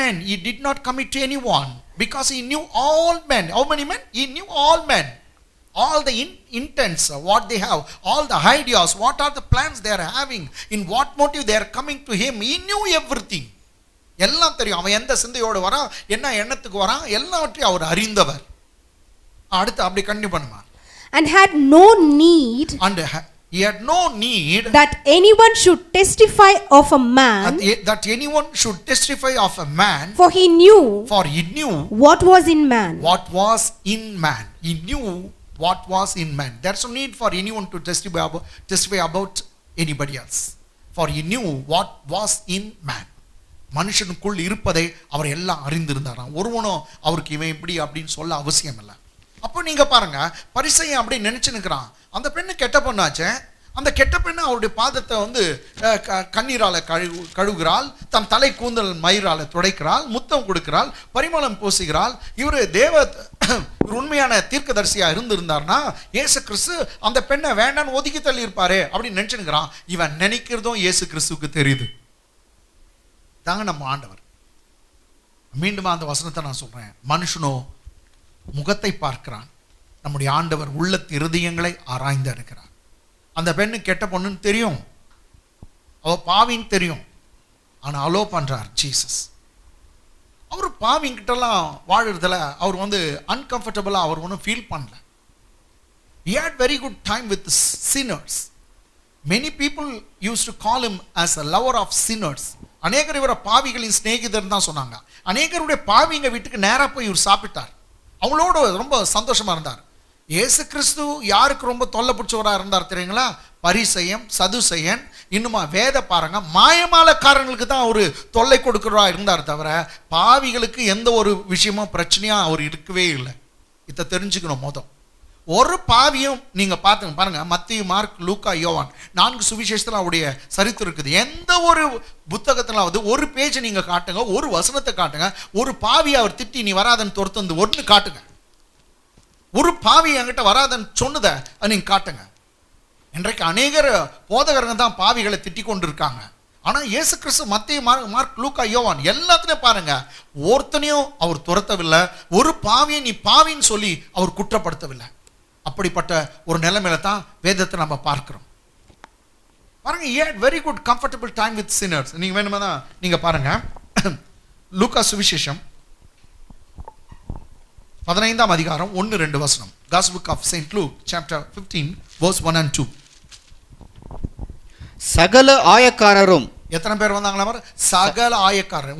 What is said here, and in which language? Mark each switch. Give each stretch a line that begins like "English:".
English: He did not commit to anyone because he knew all men. How many men? He knew all men. All the intents, what they have, all the ideas, what are the plans they are having, in what motive they are coming to him. He knew everything.
Tamil: எல்லாம் தெரியும். அவன் எந்த சிந்தையோடு வரான், என்ன எண்ணத்துக்கு வரான், எல்லாவற்றையும் அவர் அறிந்தவர். அடுத்து அப்படி கண்டினியூ பண்ணுமா.
English: And had no need. He had no need that anyone should testify of a man, that anyone should testify of a man, for he knew what was in man. What was in man. He knew what was in man. There's no need for anyone to testify about anybody else. For he knew what was in man.
Tamil: மனுஷனுக்குள் இருப்பதை அவர் எல்லாம் அறிந்திருந்தாராம். ஒருவனும் அவருக்கு இவன் இப்படி அப்படின்னு சொல்ல அவசியம் இல்லை. அப்போ நீங்க பாருங்க, பரிசேயன் அப்படி நினைச்சு நிற்கிறான். அந்த பெண்ணு கெட்ட பொண்ணாச்சே, அந்த கெட்ட பெண்ணு அவருடைய பாதத்தை வந்து கண்ணீரால கழுவுகிறாள், தன் தலை கூந்தல் மயிரால துடைக்கிறாள், முத்தம் கொடுக்கிறாள், பரிமளம் பூசுகிறாள். இவர் உண்மையான தீர்க்கதரிசியா இருந்திருந்தார்னா இயேசு கிறிஸ்து அந்த பெண்ணை வேண்டான்னு ஒதுக்கி தள்ளி இருப்பாரு அப்படின்னு நினைச்சுக்கிறான். இவன் நினைக்கிறதும் இயேசு கிறிஸ்துவுக்கு தெரியுது. தாங்க நம்ம ஆண்டவர். மீண்டும் அந்த வசனத்தை நான் சொல்றேன். மனுஷனோ முகத்தை பார்க்கிறான், நம்முடைய ஆண்டவர் உள்ளத்து இருதயங்களை ஆராய்ந்து இருக்கிறார். அந்த பெண்ணு கெட்ட பொண்ணுன்னு தெரியும், அவ பாவின்னு தெரியும், ஆனா அலோ பண்றார் ஜீசஸ். அவர் பாவிங்கிட்டலாம் வாழறதுல அவர் வந்து அன்கம்ஃபர்டபுளா அவர் ஒன்றும் ஃபீல் பண்ணல.
English: He had very good time with sinners. Many people used to call him as a lover of sinners.
Tamil: அநேகர் இவரை பாவிகளின் சிநேகிதர் தான் சொன்னாங்க. அநேகருடைய பாவிங்க வீட்டுக்கு நேராக போய் இவர் சாப்பிட்டார், அவங்களோட ரொம்ப சந்தோஷமா இருந்தார். இயேசு கிறிஸ்து யாருக்கு ரொம்ப தொல்லை பிடிச்சவராக இருந்தார் தெரியுங்களா? பரிசேயன், சதுசேயன், இன்னுமா வேத பாருங்க மாயமாலக்காரங்களுக்கு தான் ஒரு தொல்லை கொடுக்கிறவரா இருந்தார் தவிர பாவிகளுக்கு எந்த ஒரு விஷயமும் பிரச்சனையா அவர் இருக்கவே இல்லை. இதை தெரிஞ்சுக்கணும். மொதல் ஒரு பாவியும் நீங்க பாருங்க, மத்தேயு, மார்க், லூக்கா, யோவான் 4 சுவிசேஷத்துல அவருடைய சரித்திரம் இருக்குது. எந்த ஒரு புத்தகத்திலாவது ஒரு பேஜ் நீங்க காட்டுங்க, ஒரு வசனத்தை காட்டுங்க, ஒரு பாவியை அவர் திட்டி நீ வராதன்னு துரத்து ஒன்று காட்டுங்க. ஒரு பாவி என்கிட்ட வராதன்னு சொன்னதை நீங்க காட்டுங்க. இன்றைக்கு அநேகர் போதகருங்க தான் பாவிகளை திட்டிக் கொண்டு இருக்காங்க. ஆனா இயேசு கிறிஸ்து மத்தேயு, மார்க், லூக்கா, யோவான் எல்லாத்துலயும் பாருங்க, ஒருத்தனையும் அவர் துரத்தவில்லை, ஒரு பாவியை நீ பாவின்னு சொல்லி அவர் குற்றப்படுத்தவில்லை. அப்படிப்பட்ட ஒரு நிலைமையில தான் வேதத்தை நம்ம பார்க்கிறோம். பாருங்க,
English: he had very good comfortable time with sinners.
Tamil: நீங்க வேணுமா நீங்க பாருங்க, லூக்கா சுவிசேஷம் 15ஆம் அதிகாரம் 1-2 வசனம்.
English: Gospel book of Saint Luke chapter 15 verse 1 and 2.
Tamil: சகல ஆயக்காரரும், எத்தனை பேர் வந்தாங்களா? சகல ஆயக்காரர்.